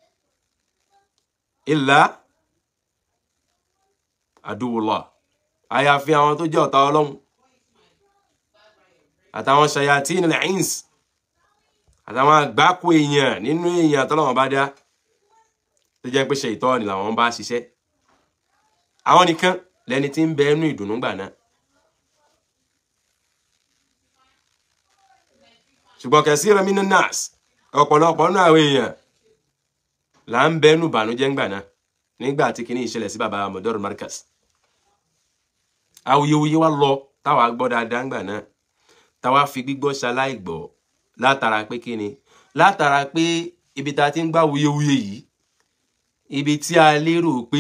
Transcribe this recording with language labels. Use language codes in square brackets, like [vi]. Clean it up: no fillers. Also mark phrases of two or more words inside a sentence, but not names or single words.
[ar] إلا عدو الله [yo] àyàfi àwọn tó jẹ́ ọ̀tá Ọlọ́run àtàwọn [ar] شياطين الإنس [yo] àtàwọn àgbákò èèyàn nínú èèyàn tọ́lọ́run bá dá tó jẹ́ pé ṣàítánì làwọn bá ṣiṣẹ́ àwọn nìkan lẹni tí ń bẹ inú ìdùnnú gbà náà. Ṣùgbọ́n [ar] كثيرا من الناس [yo] ọ̀pọ̀lọpọ̀ nínú àwọn èèyàn là ń bẹ inú ìbànújẹ́ ńgbà náà nígbà tí kìíní ìṣẹ̀lẹ̀ sí bàbá [ar] مدير مركز. [yo] Awuyewuye wá lọ táwa gbọ́ dáadáa ńgbà náà táwa fi gbígbọ́ ṣaláì gbọ́ látara pé kíni látara pé ibi tá a ti ń gbá wuyewuye yìí ibi tí a lérò